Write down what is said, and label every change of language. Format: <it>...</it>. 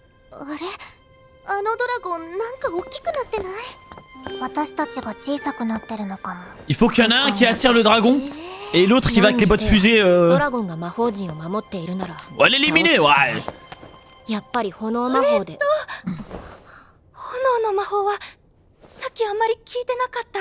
<ja>あれ、あのドラゴンなんか大きくなってない？私たちが小さくなってるのかも。</ja> <fr>Il faut qu'il y en a un qui attire le dragon et l'autre qui va avec les bottes fusées.</fr> <ja>ドラゴンが魔法陣を守っているなら</ja> <fr>On va l'éliminer, ouais.</fr> <ja>やっぱり炎魔法で。炎の魔法はさっきあんまり聞いてなかった。</ja>